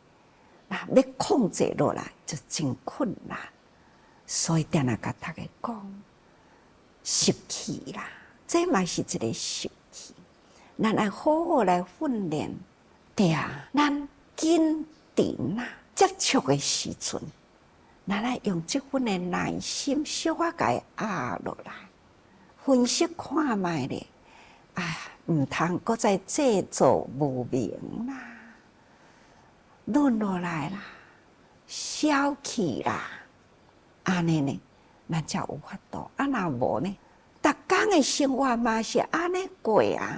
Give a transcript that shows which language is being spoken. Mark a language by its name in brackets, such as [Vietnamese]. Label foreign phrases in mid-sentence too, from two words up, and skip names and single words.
[Min Nan Chinese] 那要控制落来就真困难，所以定来甲大家讲，习气啦，这嘛是一个习气。咱要好好来训练，对啊，咱紧张啦，接触的时阵，咱来用这份的耐心，小可甲伊压落来，分析看卖咧，唔通搁再制造无明啦。论落来啦，消气啦，安尼呢，咱才有法度。若无呢，逐工的生活嘛是安尼过啊。